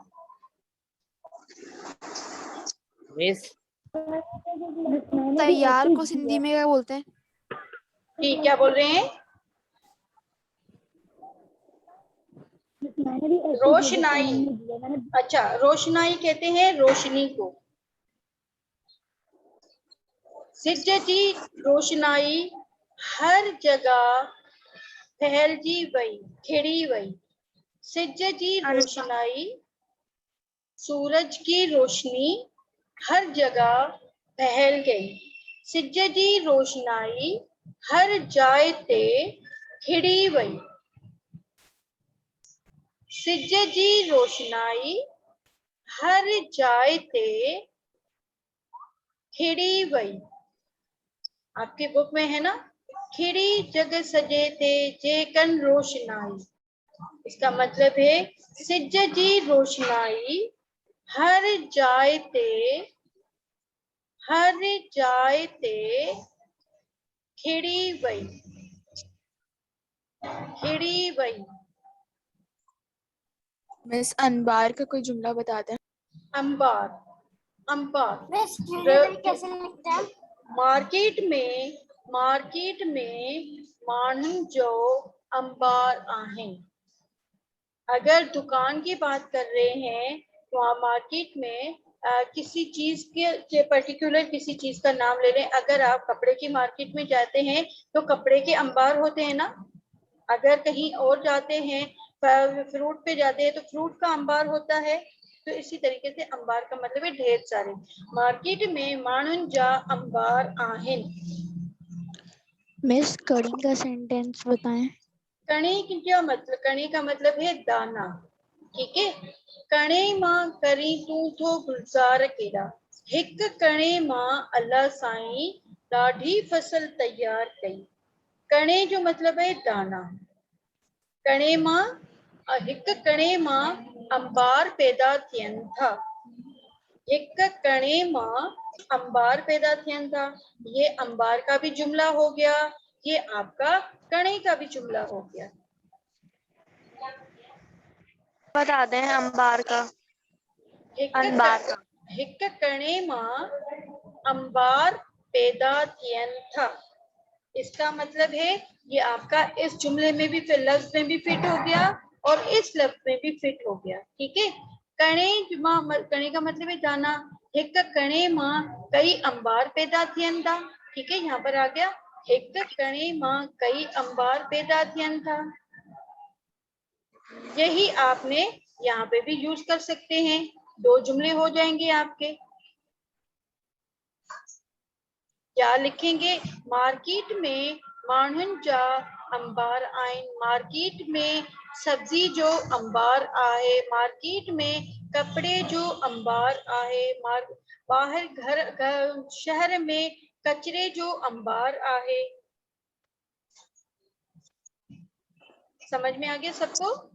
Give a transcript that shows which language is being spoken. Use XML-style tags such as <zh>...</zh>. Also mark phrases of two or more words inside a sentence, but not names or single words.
<hi>मिस तैयार को सिंधी में क्या बोलते हैं? जी, क्या बोल रहे हैं? मैंने भी ऐसे रोशनाई। अच्छा, रोशनाई कहते हैं रोशनी को।</hi> <sd>सिज जी रोशनाई हर जगह फैलजी वई, खिड़ी वई। सिज जी रोशनाई,</sd> <hi>सूरज की रोशनी हर जगह फैल गई।</hi> <sd>सिज जी रोशनाई हर जाए ते खिड़ी वई। सिज जी रोशनाई हर जाए ते खिड़ी वई।</sd> <hi>आपकी बुक में है ना,</hi> <sd>खिड़ी जग सजे ते जेकन रोशनाई।</sd> <hi>इसका मतलब है</hi> <sd>सिज जी रोशनाई हर जाए ते खिड़ी वई, खिड़ी वई।</sd> <hi>मिस अनबार का कोई जुमला बता दें। अंबार, अंबार। कैसे लिखते हैं?</hi> <sd>मार्केट में मार्केट में माण्हुनि जो अंबार आहिनि।</sd> <hi>अगर दुकान की बात कर रहे हैं तो आप मार्केट में किसी चीज के पर्टिकुलर किसी चीज का नाम ले लें। अगर आप कपड़े की मार्केट में जाते हैं तो कपड़े के अंबार होते हैं ना। अगर कहीं और जाते हैं, फ्रूट पे जाते हैं तो फ्रूट का अंबार होता है। तो इसी तरीके से अंबार का मतलब है ढेर सारे।</hi> <sd>मार्केट में माण्हुनि जा अंबार आहिनि।</sd> <hi>मिस कड़ी का सेंटेंस बताएं। कणे का मतलब है दाना। ठीक है,</hi> <sd>कणे मां करी तू थो गुलजार केड़ा, हिक कणे मां अल्लाह साईं ॾाढी फसल तैयार कई। कणे जो मतलब है दाना। कणे मां हिक कणे मां अंबार पैदा थियनि था। हिक कणे मां अंबार पैदा थियनि था।</sd> <hi>ये अंबार का भी जुमला हो गया, ये आपका कणे का भी जुमला हो गया। बता दें अंबार का। अंबार का</hi> <sd>हिक कणे मां अंबार पैदा थियनि था।</sd> <hi>इसका मतलब है ये आपका इस जुमले में भी लफ्ज में भी फिट हो गया और इस लफ्ज में भी फिट हो गया। ठीक है, कणे का मतलब है दाना।</hi> <sd>हिक कणे मां कई अंबार पैदा थियनि था।</sd> <hi>ठीक है, यहाँ पर आ गया</hi> <sd>हिक कणे मां कई अंबार पैदा थियनि था।</sd> <hi>यही आपने यहाँ पे भी यूज कर सकते हैं। 2 जुमले हो जाएंगे आपके। क्या लिखेंगे?</hi> <sd>मार्केट में माण्हुनि जा अंबार आहिनि। मार्केट में सब्जी जो अंबार आहे। मार्केट में कपड़े जो अंबार आहे। बाहर घर शहर में कचरे जो अंबार आहे।</sd> <hi>समझ में आ गया सबको?</hi>